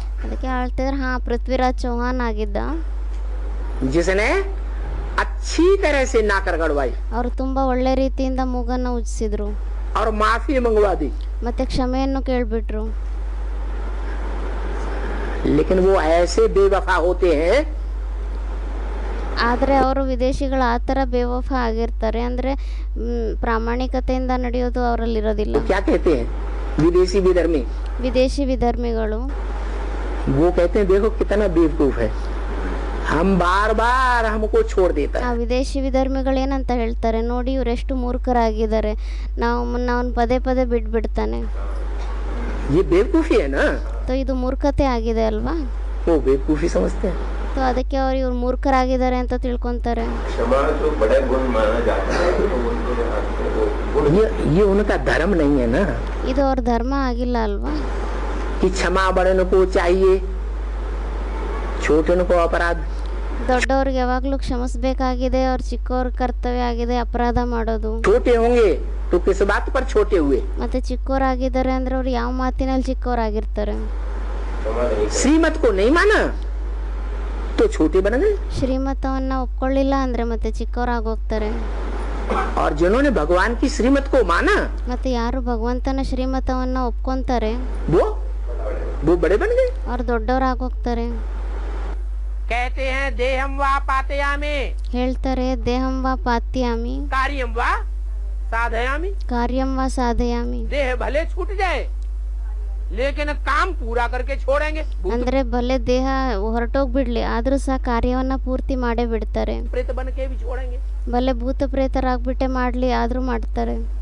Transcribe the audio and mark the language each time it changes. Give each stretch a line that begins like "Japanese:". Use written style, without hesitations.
Kannada: ಅದಕ್ಕೆ ಹೇಳ್ತಿದ್ರೆ ಹಾ, ಪೃಥ್ವಿರಾಜ್ ಚೌಹಾನ್ ಆಗಿದ್ದ.
Hindi: जिसने अच्छी तरह से नाक रगड़वाई
Kannada: ಅವರು ತುಂಬಾ ಒಳ್ಳೆ ರೀತಿಯಿಂದ ಮೂಗನ್ನು ಉಜ್ಜಿಸಿದ್ರು.
Hindi: और माफी मंगवा दी।
Kannada: ಮತ್ತೆ ಕ್ಷಮೆಯನ್ನು ಕೇಳ್ಬಿಟ್ರು.
Hindi: लेकिन वो ऐसे बेवफा होते हैं,
Kannada: ಆದರೆ ಅವರು ವಿದೇಶಿಗಳು ಆ ಥರ ಬೇವಫಾ ಆಗಿರ್ತಾರೆ. ಅಂದರೆ ಪ್ರಾಮಾಣಿಕತೆಯಿಂದ ನಡೆಯೋದು ಅವರಲ್ಲಿ ಇರೋದಿಲ್ಲ.
Hindi: क्या कहते हैं विदेशी विधर्मी?
Kannada: ವಿದೇಶಿ ವಿಧರ್ಮಿಗಳು
Hindi: वो कहते हैं देखो कितना बेवकूफ है, हम बार बार हमको छोड़ देता ಆ है।
Kannada: ವಿದೇಶಿ ವಿಧರ್ಮಿಗಳು ಏನಂತ ಹೇಳ್ತಾರೆ, ನೋಡಿ ಇವರೆಷ್ಟು ಮೂರ್ಖರಾಗಿದ್ದಾರೆ, ನಾವು ಪದೇ ಪದೇ ಬಿಟ್ಬಿಡ್ತಾನೆ.
Hindi: ये बेवकूफी है ना,
Kannada: ಸೊ ಇದು ಮೂರ್ಖತೆ ಆಗಿದೆ ಅಲ್ವಾ?
Hindi: वो बेवकूफी समझते हैं।
Kannada: ಸೊ ಅದಕ್ಕೆ ಅವ್ರು ಇವ್ರು ಮೂರ್ಖರಾಗಿದ್ದಾರೆ ಅಂತ ತಿಳ್ಕೊಂತಾರೆ.
Hindi: क्षमा तो बड़ा गुण माना जाता है, तो ये उनका धर्म नहीं है ना,
Kannada: ಇದು ಅವ್ರ ಧರ್ಮ ಆಗಿಲ್ಲ ಅಲ್ವಾ?
Hindi: कि क्षमा बड़न को चाहिए, छोटन को अपराध।
Kannada: ದೊಡ್ಡವ್ರಿಗೆ ಯಾವಾಗಲೂ ಕ್ಷಮಿಸಬೇಕಾಗಿದೆ, ಅವ್ರ ಚಿಕ್ಕವ್ರ ಕರ್ತವ್ಯ ಆಗಿದೆ ಅಪರಾಧ ಮಾಡೋದು.
Hindi: छोटे होंगे तो किस बात पर छोटे हुए?
Kannada: ಮತ್ತೆ ಚಿಕ್ಕವರಾಗಿದ್ದಾರೆ ಅಂದ್ರೆ ಅವ್ರು ಯಾವ ಮಾತಿನಲ್ಲಿ ಚಿಕ್ಕವರಾಗಿರ್ತಾರೆ?
Hindi: श्रीमत को नहीं माना तो छोटे बन गए,
Kannada: ಶ್ರೀಮತವನ್ನ ಒಪ್ಕೊಳ್ಳಿಲ್ಲ ಅಂದ್ರೆ ಮತ್ತೆ ಚಿಕ್ಕವರಾಗೋಗ್ತಾರೆ.
Hindi: और जिन्होंने भगवान की श्रीमत को माना
Kannada: ಮತ್ತೆ ಯಾರು ಭಗವಂತನ ಶ್ರೀಮತವನ್ನ ಒಪ್ಕೊಂತಾರೆ
Hindi: वो बड़े बन गए।
Kannada: ಅವ್ರು ದೊಡ್ಡವರಾಗೋಗ್ತಾರೆ.
Hindi: कहते हैं
Sanskrit: देहम वा पातयामि,
Kannada: ಹೇಳ್ತಾರೆ
Sanskrit: ದೇಹಂ ವಾ ಪಾತ್ಯಾಮಿ, कार्यम वा साधयामि। ಕಾರ್ಯಂ ವಾ ಸಾಧಯಾಮಿ.
Hindi: देह भले छूट जाए लेकिन काम पूरा करके छोड़ेंगे।
Kannada: ಅಂದ್ರೆ ಭಲೆ ದೇಹ ಹೊರಟೋಗ್ಬಿಡ್ಲಿ ಆದ್ರೂ ಸಹ ಕಾರ್ಯವನ್ನ ಪೂರ್ತಿ ಮಾಡೇ ಬಿಡ್ತಾರೆ.
Hindi: प्रेत बन के भी छोड़ेंगे।
Kannada: ಭಲೆ ಭೂತ ಪ್ರೇತರಾಗ್ಬಿಟ್ಟೆ ಮಾಡ್ಲಿ ಆದ್ರೂ ಮಾಡ್ತಾರೆ.